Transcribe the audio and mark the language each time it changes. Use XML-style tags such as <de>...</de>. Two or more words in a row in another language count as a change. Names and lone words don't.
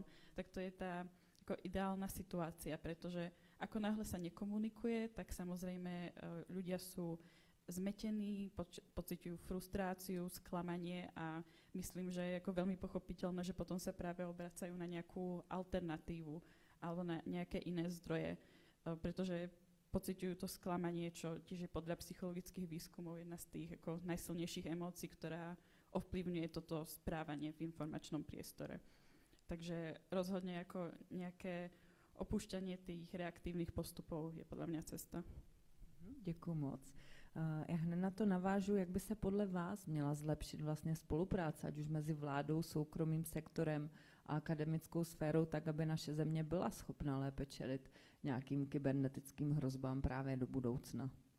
<sk>tak to je tá ako ideálna situácia, pretože ako náhle sa nekomunikuje, tak samozrejme ľudia sú zmetení, pociťujú frustráciu, sklamanie a myslím, že je ako veľmi pochopiteľné, že potom sa práve obracajú na nejakú alternatívu alebo na nejaké iné zdroje, pretože pociťujú to sklamanie, čo tiež je podľa psychologických výskumov jedna z tých ako najsilnejších emócií, ktorá ovplyvňuje toto správanie v informačnom priestore. Takže rozhodne ako nejaké opúšťanie tých reaktívnych postupov je podľa mňa cesta.</sk> <cs>Děkuji moc. Já hned na to navážu, jak by se podle vás měla zlepšit vlastně spolupráce, ať už mezi vládou, soukromým sektorem a akademickou sférou, tak aby naše země byla schopna lépe čelit nějakým kybernetickým hrozbám právě do budoucna.</cs>